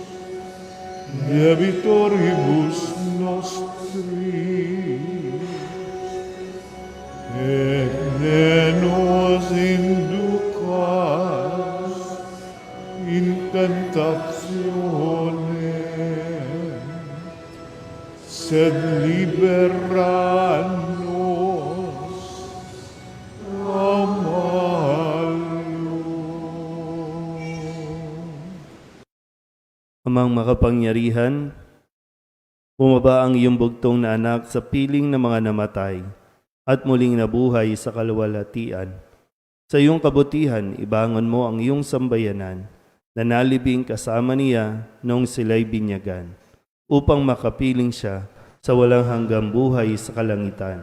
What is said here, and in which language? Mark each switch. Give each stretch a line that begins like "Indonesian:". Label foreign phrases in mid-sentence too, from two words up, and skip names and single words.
Latin: debitoribus nostris, et ne nos inducas in tentatione, sed libera nos a malo.
Filipino: Amang makapangyarihan, bumaba ang iyong bugtong na anak sa piling ng mga namatay at muling nabuhay sa kaluwalhatian. Sa iyong kabutihan, ibangon mo ang iyong sambayanan na nalibing kasama niya noong sila'y binyagan, upang makapiling siya sa walang hanggang buhay sa kalangitan.